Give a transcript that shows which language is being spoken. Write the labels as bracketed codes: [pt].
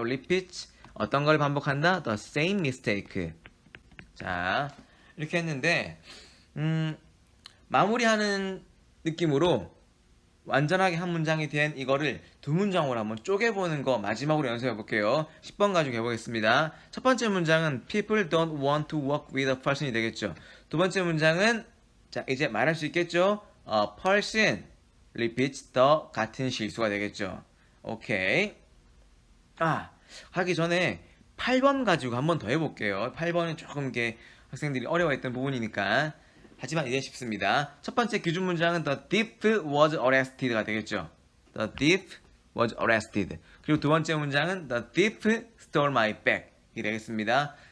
[ko] repeat 어떤 걸 반복한다? [en] the same mistake. [ko] 자, 이렇게 했는데 마무리하는 느낌으로 완전하게 한 문장이 된 이거를 두 문장으로 한번 쪼개보는 거 마지막으로 연습해 볼게요. 10번 가지고 해보겠습니다. 첫 번째 문장은 [en] People don't want to work with a person이 되겠죠. [ko] 두 번째 문장은 자 이제 말할 수 있겠죠. [en] A person repeats the [ko] 같은 실수가 되겠죠. 오케이. 하기 전에 8번 가지고 한번 더 해볼게요. 8번은 조금 이게 학생들이 어려워했던 부분이니까. 하지만 이제 쉽습니다. 첫 번째 기준 문장은 [en] The thief was arrested가 되겠죠. The thief was arrested. [ko] 그리고 두 번째 문장은 [en] The thief stole my bag [ko] 이 되겠습니다.